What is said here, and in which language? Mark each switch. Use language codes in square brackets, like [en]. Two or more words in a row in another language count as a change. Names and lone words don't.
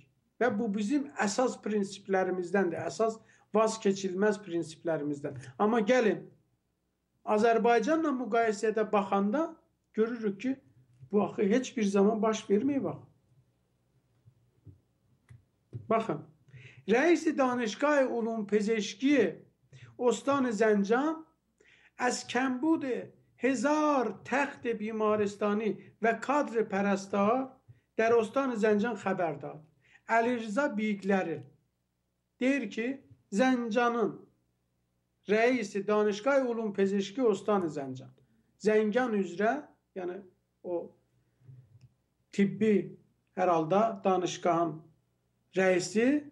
[az] Və bu bizim əsas prinsiplərimizdəndir, əsas vazkeçilməz prinsiplərimizdən. Amma gəlin, Azərbaycanla müqayisədə baxanda görürük ki, bu axı heç bir zaman baş verməyib. Baxın, [fa] رئیس دانشگاه علوم پزشکی استان زنجان از کمبود 1000 تخت بیمارستانی و کادر پرستار در استان زنجان خبر داد. [az] Əlirza Beyikləri deyir ki, Zəncanın rəisi [fa] دانشگاه علوم پزشکی استان زنجان, [az] Zəngan üzrə, yəni o tibbi hər halda danışgahın rəisi